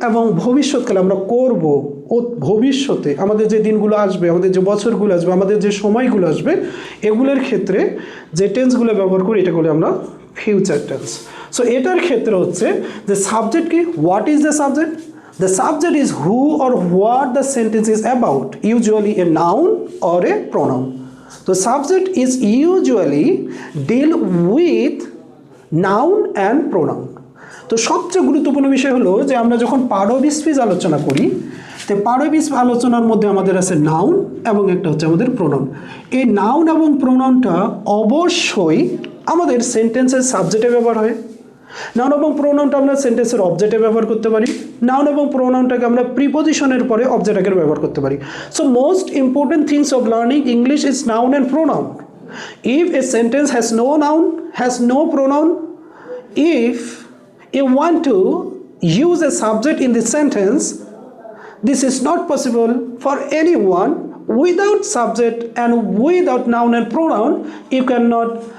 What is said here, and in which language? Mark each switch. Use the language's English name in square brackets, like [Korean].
[Bangla] এবং ভবিষ্যৎকালে আমরা করব, ভবিষ্যতে আমাদের যে দিনগুলো আসবে, আমাদের যে বছরগুলো আসবে, আমাদের যে সময়গুলো আসবে, এগুলোর ক্ষেত্রে যে টেন্সগুলো ব্যবহার করি এটা বলি আমরা ফিউচার টেন্স। সো এটার ক্ষেত্রে হচ্ছে যে সাবজেক্ট কি, [English] What is the subject? The subject is who or what the sentence is about, usually a noun or a pronoun. The subject is usually deal with noun and pronoun. [Bangla] তো সবচেয়ে গুরুত্বপূর্ণ বিষয় হলো যে আমরা যখন পার্ট অফ স্পিচ আলোচনা করি, তো পার্ট অফ স্পিচ আলোচনার মধ্যে আমাদের আছে নাউন এবং একটা হচ্ছে আমাদের প্রোনাউন। এই নাউন এবং প্রোনাউনটা অবশ্যই আমাদের সেন্টেন্সের সাবজেক্টে ব্যবহার হয়। নাউন এবং প্রোনাউনটা আমরা সেন্টেন্সের অবজেক্টে ব্যবহার করতে পারি। নাউন এবং প্রোনাউনটাকে আমরা প্রিপোজিশনের পরে অবজেক্ট আকারে ব্যবহার করতে পারি। [English] So most important things of learning English is noun and pronoun. If a sentence has no noun, has no pronoun, if you want to use a subject in the sentence, this is not possible for anyone. Without subject and without noun and pronoun, you cannot